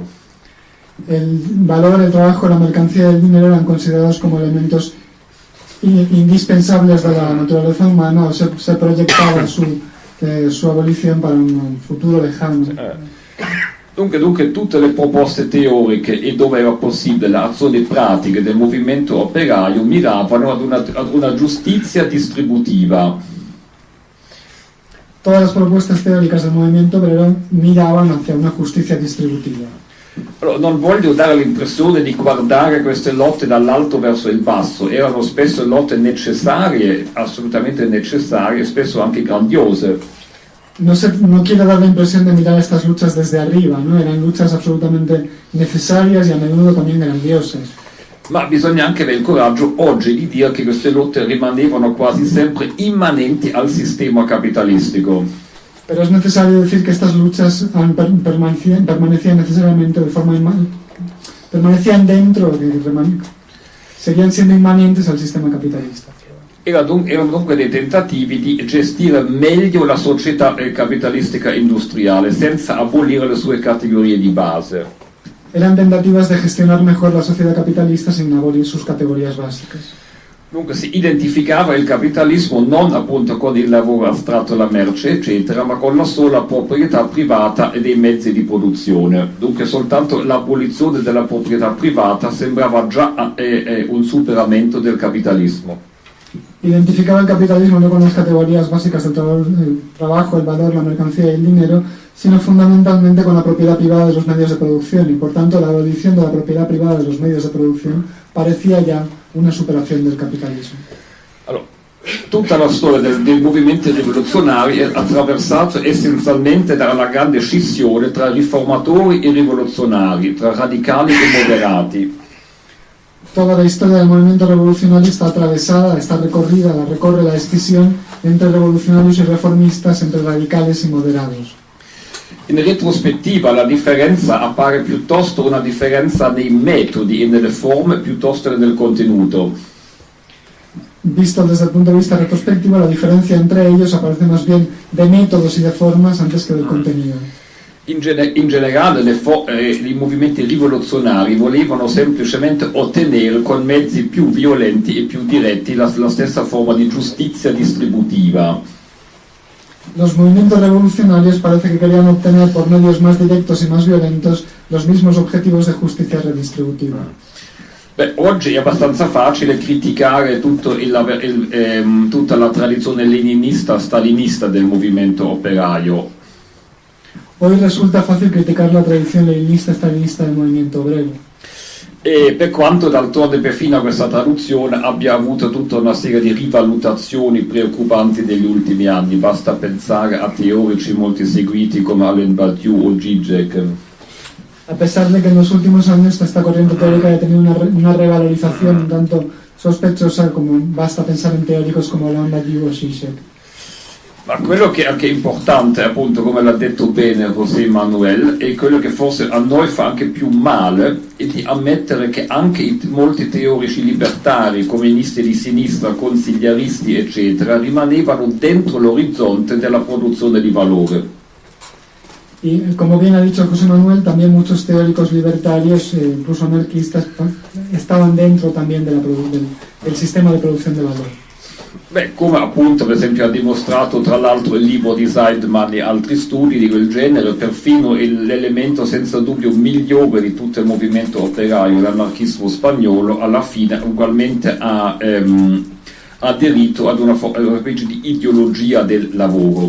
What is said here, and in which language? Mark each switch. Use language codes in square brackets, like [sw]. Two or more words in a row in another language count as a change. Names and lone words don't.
[es] El valor, el trabajo, la mercancía y el dinero eran considerados como elementos indispensables de la naturaleza humana, o se proyectaba su abolición para un futuro lejano. [it] Dunque tutte le proposte teoriche e dove era possibile le azioni pratiche del movimento operaio miravano ad una giustizia distributiva. [es] Todas las propuestas teóricas del movimiento obrero miraban hacia una justicia distributiva. [it] Allora, non voglio dare l'impressione di guardare queste lotte dall'alto verso il basso, erano spesso lotte necessarie, assolutamente necessarie, spesso anche grandiose. [es] No quiero dar la impresión de mirar estas luchas desde arriba, ¿no? Eran luchas absolutamente necesarias y a menudo también grandiosas. [it] Ma bisogna anche avere il coraggio oggi di dire che queste lotte rimanevano quasi sempre immanenti al sistema capitalistico. [es] Pero es necesario decir que estas luchas permanecían necesariamente de forma permanecían dentro, seguían siendo inmanentes al sistema capitalista. [it] erano dunque dei tentativi di gestire meglio la società capitalistica industriale senza abolire le sue categorie di base. [es] Eran tentativas de gestionar mejor la sociedad capitalista sin abolir sus categorías básicas. [it] Dunque si identificava il capitalismo non appunto con il lavoro astratto, la merce eccetera, ma con la sola proprietà privata e dei mezzi di produzione. Dunque soltanto l'abolizione della proprietà privata sembrava già un superamento del capitalismo. [es] Identificaba el capitalismo no con las categorías básicas del trabajo, el valor, la mercancía y el dinero, sino fundamentalmente con la propiedad privada de los medios de producción, y por tanto la abolición de la propiedad privada de los medios de producción parecía ya una superación del capitalismo. [it] Allora, tutta la storia dei movimenti rivoluzionari è attraversata essenzialmente dalla grande scissione tra riformatori e rivoluzionari, tra radicali e moderati. [es] Toda la historia del movimiento revolucionario está atravesada, está recorrida, la recorre la escisión entre revolucionarios y reformistas, entre radicales y moderados. [it] In retrospettiva la differenza appare piuttosto una differenza nei metodi e nelle forme piuttosto che nel contenuto. [es] Visto desde el punto de vista retrospectivo, la diferencia entre ellos aparece más bien de métodos y de formas antes que del contenido. [it] In generale i movimenti rivoluzionari volevano semplicemente ottenere con mezzi più violenti e più diretti la stessa forma di giustizia distributiva. [es] Los movimientos revolucionarios parece que querían obtener por medios más directos y más violentos los mismos objetivos de justicia redistributiva. [it] Beh, oggi è abbastanza facile criticare tutta la tradizione leninista, stalinista del movimento operaio. [es] Hoy resulta fácil criticar la tradición leninista-stalinista del movimiento obrero. [it] E per quanto d'altronde perfino a questa traduzione abbia avuto tutta una serie di rivalutazioni preoccupanti negli ultimi anni, basta pensare a teorici molto seguiti come Alain Badiou o Zizek. [es] A pesar de que en los últimos años esta corriente teórica ha tenido una revalorización un tanto sospechosa, como basta pensar en teóricos como Alain Badiou o Zizek. [it] Ma quello che è anche importante, appunto, come l'ha detto bene José Manuel, e quello che forse a noi fa anche più male, è di ammettere che anche molti teorici libertari, comunisti di sinistra, consigliaristi, eccetera, rimanevano dentro l'orizzonte della produzione di valore. [es] Y como bien ha dicho José Manuel, también muchos teóricos libertarios, incluso anarquistas, estaban dentro también del sistema de producción de valor. [it] Beh, come appunto per esempio ha dimostrato tra l'altro il libro di Seidman e altri studi di quel genere, perfino l'elemento senza dubbio migliore di tutto il movimento operaio, l'anarchismo spagnolo, alla fine ugualmente ha aderito ad una specie di ideologia del lavoro.